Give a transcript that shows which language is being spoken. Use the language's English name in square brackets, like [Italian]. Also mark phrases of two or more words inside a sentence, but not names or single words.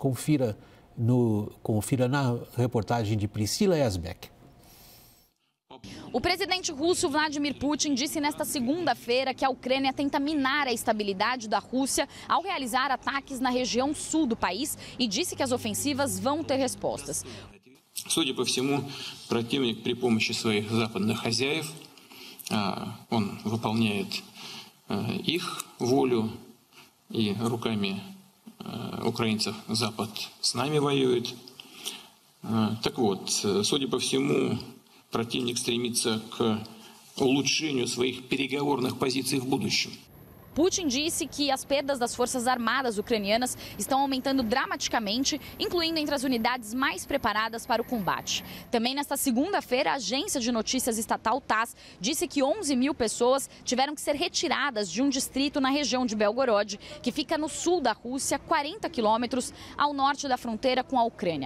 [Portuguese] Confira na reportagem de Priscila Yazbek. O presidente russo Vladimir Putin disse nesta segunda-feira que a Ucrânia tenta minar a estabilidade da Rússia ao realizar ataques na região sul do país e disse que as ofensivas vão ter respostas. [Russian] Судя по всему, противник при помощи своих западных хозяев, он выполняет их волю, и руками украинцев Запад с нами воюет. Так вот, судя по всему, противник стремится к улучшению своих переговорных позиций в будущем. [Portuguese] Putin disse que as perdas das forças armadas ucranianas estão aumentando dramaticamente, incluindo entre as unidades mais preparadas para o combate. Também nesta segunda-feira, a agência de notícias estatal TASS disse que 11 mil pessoas tiveram que ser retiradas de um distrito na região de Belgorod, que fica no sul da Rússia, 40 quilômetros ao norte da fronteira com a Ucrânia.